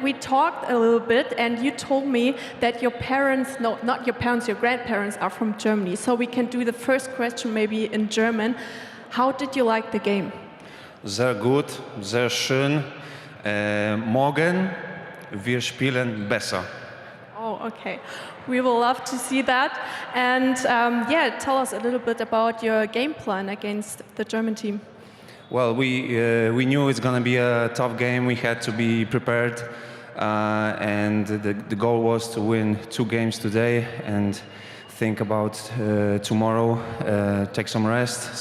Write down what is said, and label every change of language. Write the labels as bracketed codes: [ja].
[en] We talked a little bit and you told me that your parents, no, not your parents, your grandparents are from Germany. So we can do the first question maybe in German. How did you like the game? [de] Sehr gut, sehr schön. Morgen wir spielen besser. [en] Oh, okay. We will love to see that. And yeah, tell us a little bit about your game plan against the German team. Well, we knew it's going to be a tough game. We had to be prepared, and the goal was to win 2 games today and think about tomorrow, take some rest.